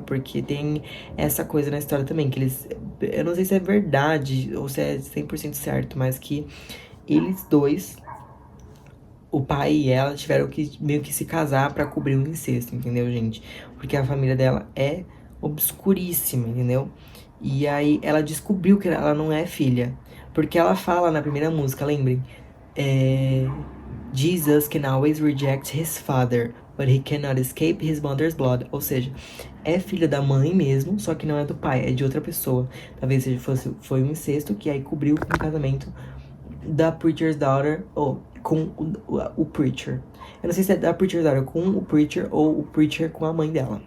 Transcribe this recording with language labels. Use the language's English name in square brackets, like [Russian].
[Portuguese] Porque tem essa coisa na história também, que eles... Eu não sei se é verdade ou se é 100% certo, mas que eles dois, o pai e ela, tiveram que meio que se casar pra cobrir o incesto, entendeu, gente? Porque a família dela é obscuríssima, entendeu? E aí ela descobriu que ela não é filha. Porque ela fala na primeira música, lembrem? [English] Jesus can always reject his father, but he cannot escape his mother's blood. [Portuguese] Ou seja, é filha da mãe mesmo, só que não é do pai, é de outra pessoa. Talvez foi um incesto que aí cobriu com o casamento da Preacher's Daughter, ou com o Preacher. Eu não sei se é da Preacher's Daughter com o Preacher ou o Preacher com a mãe dela.